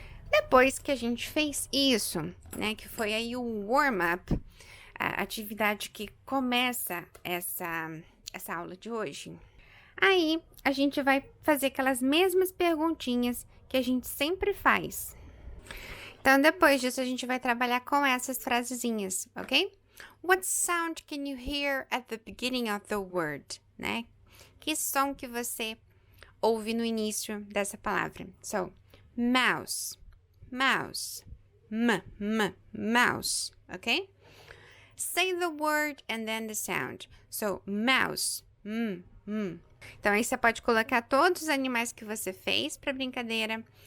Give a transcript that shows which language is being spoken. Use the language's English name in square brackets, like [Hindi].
[Portuguese] Depois que a gente fez isso, né, que foi aí o warm-up, a atividade que começa essa aula de hoje, aí a gente vai fazer aquelas mesmas perguntinhas que a gente sempre faz. Então, depois disso, a gente vai trabalhar com essas frasezinhas, ok? [English] What sound can you hear at the beginning of the word, né? [Portuguese] Que som que você ouve no início dessa palavra? [English] So, mouse, mouse, mouse, ok? Say the word and then the sound. So, mouse, [Portuguese] Então, aí você pode colocar todos os animais que você fez para brincadeira.